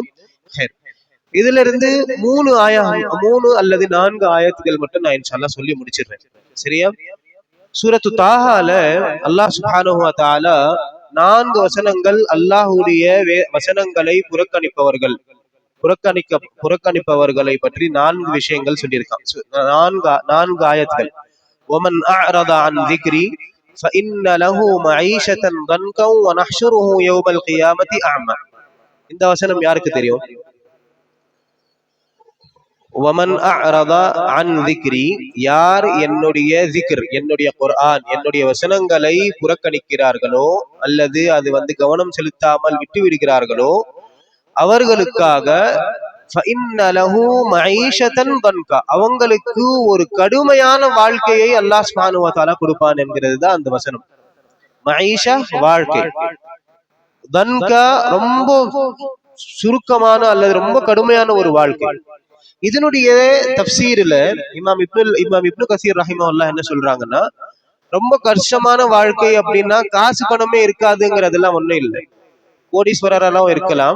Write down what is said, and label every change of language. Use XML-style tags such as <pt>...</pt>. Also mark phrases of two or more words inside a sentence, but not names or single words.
<ta>இதுல இருந்து 3 அல்லது 4 ஆயத்துகள் மட்டும் நான்</ta> <ar>إن شاء الله</ar> <ta>சொல்லி முடிச்சிடுறேன், சரியா? சூரத்து தாஹால</ta> <ar>الله سبحانه وتعالى</ar> <ta>4 வசனங்கள் அல்லாஹ்வுடைய வசனங்களை புறக்கணிப்பவர்களை பற்றி 4 விஷயங்கள் சொல்லியிருக்கான். 4 ஆயத்துகள்.</ta> <ar>ومن اعرض عن ذكري فان له معيشة ضنكا ونحشره يوم القيامة اعمى.</ar> <ta>இந்த வசனம் யாருக்கு தெரியும்?</ta> <ar>ومن اعرض عن ذكري,</ar> <ta>யார் என்னுடைய ذிக்ர், என்னுடைய குர்ஆன், என்னுடைய வசனங்களை புறக்கணிக்கிறார்களோ அல்லது அது கவனம் செலுத்தாமல் விட்டு விடுகிறார்களோ அவர்களுக்காக</ta> <ar>فإن له معيشة ضنكا,</ar> <ta>அவங்களுக்கு ஒரு கடுமையான வாழ்க்கையை</ta> <ar>الله سبحانه وتعالى</ar> <ta>கொடுப்பான் என்கிறது தான் அந்த வசனம். மஈஷா, வாழ்க்கை, தன்கா, ரொம்ப சுருக்கமான அல்லது ரொம்ப கடுமையான ஒரு வாழ்க்கை. இதனுடைய தஃப்சீர்ல இமாம் இப்னு கஸீர் ரஹிமஹுல்லாஹ் என்ன சொல்றாங்கன்னா, ரொம்ப கஷ்டமான வாழ்க்கை அப்படின்னா காசு பணமே இருக்காதுங்கிறதெல்லாம் ஒண்ணும் இல்லை, கோடீஸ்வரரெல்லாம் இருக்கலாம்.</ta>